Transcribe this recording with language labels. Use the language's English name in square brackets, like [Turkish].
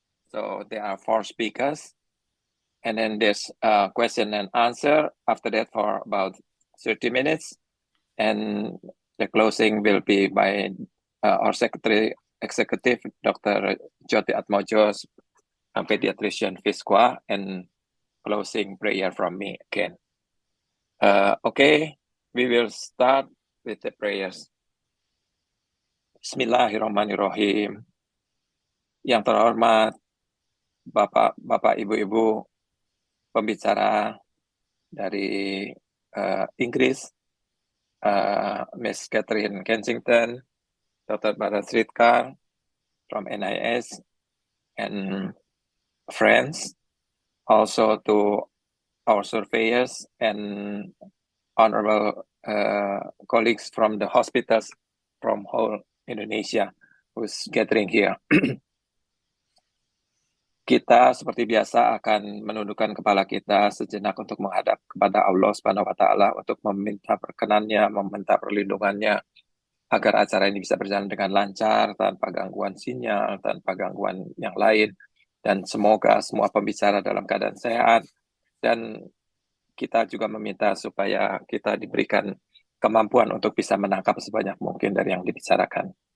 [English] So there are 4 speakers, and then there's question and answer after that for about 30 minutes, and the closing will be by our secretary executive, Dr. Jyoti Atmojo, pediatrician Fisqua, and closing prayer from me again. Okay, we will start with the prayers. [Arabic] Bismillahirrahmanirrahim. [Indonesian] Yang terhormat Bapak Ibu-Ibu pembicara dari Inggris, Miss Catherine Kensington, Dr. [English] Bala Sritkar from NIS, and friends, also to our surveyors and honorable colleagues from the hospitals from whole Indonesia who's gathering here. [Indonesian] Kita seperti biasa akan menundukkan kepala kita sejenak untuk menghadap kepada Allah Subhanahu wa Ta'ala untuk meminta perkenannya, meminta perlindungannya agar acara ini bisa berjalan dengan lancar, tanpa gangguan sinyal, tanpa gangguan yang lain, dan semoga semua pembicara dalam keadaan sehat, dan kita juga meminta supaya kita diberikan kemampuan untuk bisa menangkap sebanyak mungkin dari yang dibicarakan.